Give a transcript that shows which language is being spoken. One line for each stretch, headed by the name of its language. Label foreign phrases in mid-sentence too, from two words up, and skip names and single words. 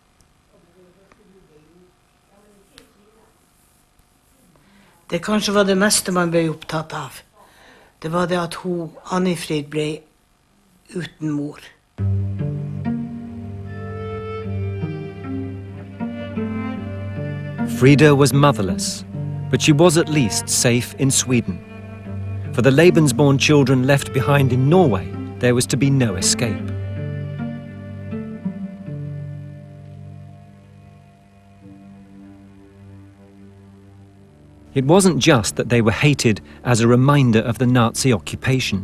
Norwegian: Det kanskje var det meste man ble opptatt av. Det var det at Annifrid ble uten mor.
English: Frida was motherless, but she was at least safe in Sweden. For the Lebensborn children left behind in Norway, there was to be no escape. It wasn't just that they were hated as a reminder of the Nazi occupation.